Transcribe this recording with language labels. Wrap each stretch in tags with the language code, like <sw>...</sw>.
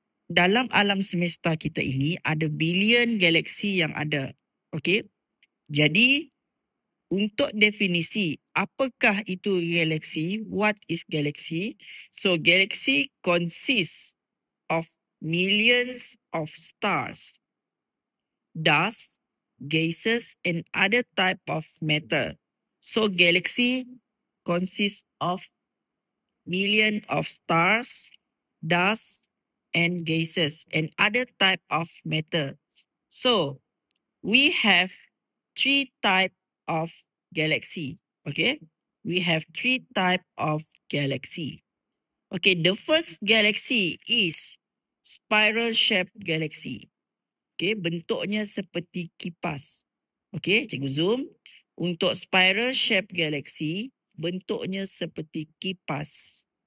<ms>Dalam alam semesta kita ini ada bilion galaksi yang ada. Okey? Jadi untuk definisi apakah itu galaksi,</ms> <en>what is galaxy? So galaxy consists of millions of stars, dust, gases and other type of matter. So galaxy consists of million of stars, dust and gases and other type of matter. So we have three type of galaxy. Okay, we have three type of galaxy. Okay, the first galaxy is spiral shaped galaxy.</en> <ms>Okay, bentuknya seperti kipas. Okay, cikgu zoom. Untuk spiral shaped galaxy, bentuknya seperti kipas.</ms>